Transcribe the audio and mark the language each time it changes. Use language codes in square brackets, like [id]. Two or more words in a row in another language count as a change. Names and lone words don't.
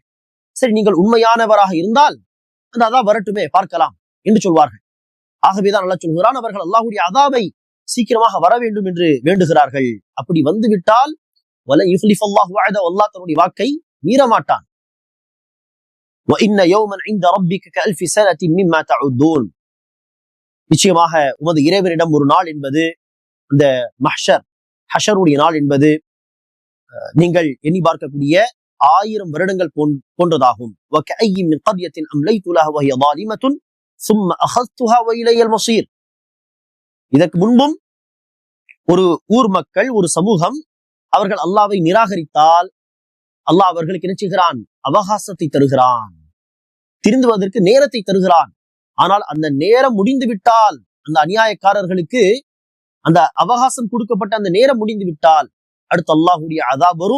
[ta] சரி, நீங்கள் உண்மையானவராக இருந்தால் அந்த அஸாப் வரட்டுமே, பார்க்கலாம் என்று சொல்வார்கள். ஆகவேதான் அல்லாஹ் சொல்கிறான், அவர்கள் அல்லாஹ்வுடைய அஸாபை சீக்கிரமாக வர வேண்டும் என்று வேண்டுகிறார்கள். அப்படி வந்துவிட்டால் [ar] ولن يخلف الله وعده, [ta] அல்லாஹ் தன்னுடைய வாக்கை மீற மாட்டான். [ar] وَإِنَّ يَوْمًا عِندَ رَبِّكَ كَأَلْفِ سَنَةٍ مِمَّا تَعُدُّونَ. [ta] நிச்சயமாக உமது இறைவனிடம் ஒரு நாள் என்பது இந்த ஹஷருடைய நாள் என்பது நீங்கள் எண்ணி பார்க்கக்கூடிய 1000 வருடங்கள் போன்றதாகும். [ar] وَكَأَيٍّ مِّن قَرْيَةٍ أَمْلَيْتُ لَهَا وَهِيَ ظَالِمَةٌ ثُمَّ أَخَذْتُهَا وَإِلَيَّ الْمَصِيرُ. [ta] இதற்கு முன்பும் ஒரு ஊர் மக்கள், ஒரு சமூகம், அவர்கள் அல்லாஹ்வை நிராகரித்தால் அல்லாஹ் அவர்களுக்கு என்ன செய்கிறான்? அவகாசத்தை தருகிறான், திருந்துவதற்கு நேரத்தை தருகிறான். ஆனால் அந்த நேரம் முடிந்து விட்டால், அந்த அநியாயக்காரர்களுக்கு அந்த அவகாசம் கொடுக்கப்பட்ட அந்த நேரம் முடிந்து விட்டால் அடுத்து அல்லாஹ்வுடைய அதாப் வரும்.